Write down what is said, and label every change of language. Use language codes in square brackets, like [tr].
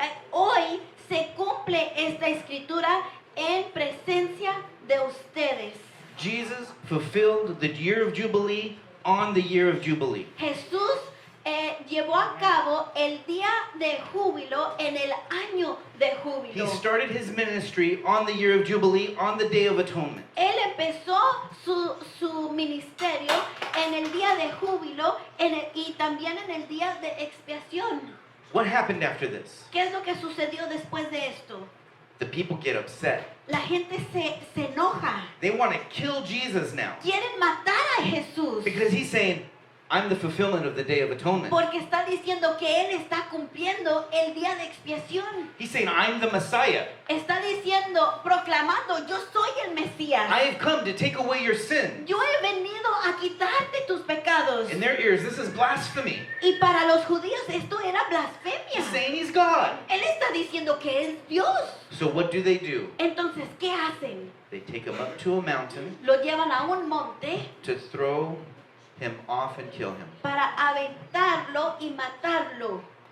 [es] Hoy se cumple esta escritura en presencia de ustedes. [en] Jesus fulfilled the year of Jubilee on the year of Jubilee. [es] Jesús llevó a cabo el día de júbilo en el año de [en] He [es] júbilo. [en] started his ministry on the year of Jubilee on the Day of Atonement. [es] Él empezó su ministerio en el día de júbilo y también en el día de expiación. [en] What happened after this? [es] ¿Qué es lo que sucedió después de esto? [en] The people get upset. [es] La gente se enoja. [en] They want to kill Jesus now [es] Quieren matar a Jesús [en] because he's saying, "I'm the fulfillment of the Day of Atonement." [es] porque está diciendo que Él está cumpliendo el día de expiación. [en] He's saying, "I'm the Messiah. [es] Está diciendo, proclamando, yo soy el Mesías. [en] I have come to take away your sin." [es] Yo he venido a quitarte tus pecados. [en] In their ears, this is blasphemy. [es] Y para los judíos esto era [en] He's [es] blasfemia. [en] saying he's God. [es] Él está diciendo que es Dios. [en] So what do? [es] Entonces, ¿qué hacen? [en] They take him up to a mountain [es] Lo llevan a un monte [en] to throw him off and kill him. [es] para aventarlo y matarlo.